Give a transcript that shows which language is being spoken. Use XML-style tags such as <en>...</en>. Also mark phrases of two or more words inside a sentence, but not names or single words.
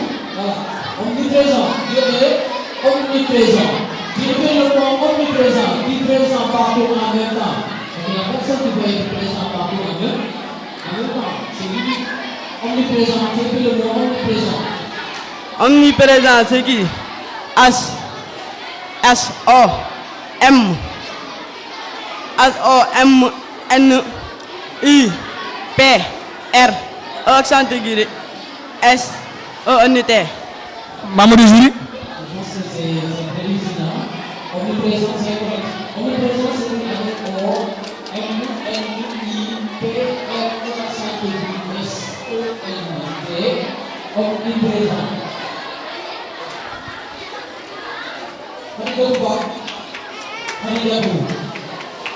<fr>Voilà. Omniprésent. Dieu est omniprésent. Tu épelles le mot omniprésent, qui est présent partout en même temps. Il n'y a personne qui peut être présent partout en même temps. C'est lui. Omniprésent, tu épelles le mot omniprésent. Omniprésent, c'est qui? S-O-M-N-I-P-R accent aigu S-O-N-T. Mamadou Jury. C'est hallucinant. Omniprésent, c'est correct. Omniprésent, c'est avec O-M-N-I-P-R accent aigu S-O-N-T. Omniprésent. Khadija Touba.</fr>